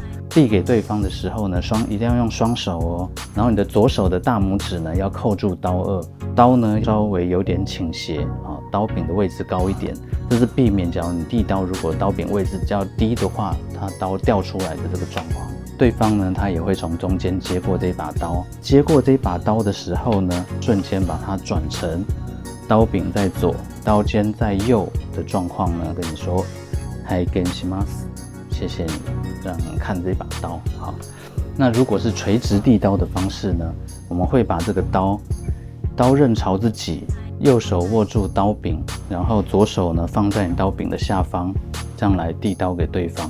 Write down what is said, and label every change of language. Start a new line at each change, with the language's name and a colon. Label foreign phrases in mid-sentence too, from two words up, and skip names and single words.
Chinese: 递给对方的时候呢，一定要用双手哦，然后你的左手的大拇指呢要扣住刀刃，刀呢稍微有点倾斜啊，刀柄的位置高一点，这是避免假如你递刀如果刀柄位置较低的话，它刀掉出来的这个状况。对方呢，他也会从中间接过这把刀，接过这把刀的时候呢，瞬间把它转成刀柄在左，刀尖在右的状况呢，跟你说
Japanese: はいゲンします。
Chinese: 谢谢你让你看这把刀。好，那如果是垂直递刀的方式呢，我们会把这个刀刃朝自己，右手握住刀柄，然后左手呢放在你刀柄的下方，这样来递刀给对方。